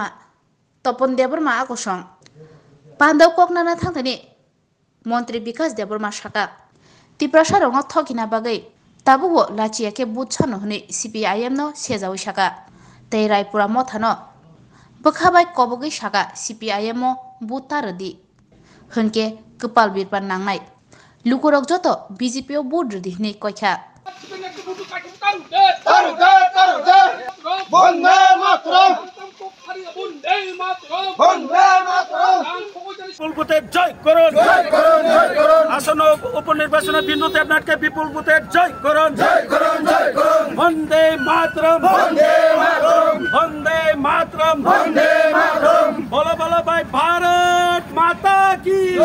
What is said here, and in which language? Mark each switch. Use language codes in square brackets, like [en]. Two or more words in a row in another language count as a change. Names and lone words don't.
[trp] Topon Deborma Akosong Pandau Koknana Thangani Montri Bikas Deborma Shaka Tiprasha Rongo Tokina Bagai Tabugo Lachiake Butchano Huni CPIM no Sezawi Shaka Teirai Pura Motano Bakabai Kobogi Shaka CPIM mo Butaradi Hunke Kepal Birpan Nangnai Lukurok joto BJP o board di ni kocha. [bn] বিপুল ভোটে জয় করুন, আসন্ন উপনির্বাচনে বিন্দু দেবনাথকে বিপুল ভোটে জয় করুন, বন্দে মাতরম, বন্দে মাতরম, বলো বলো ভাই [hi] भारत माता की।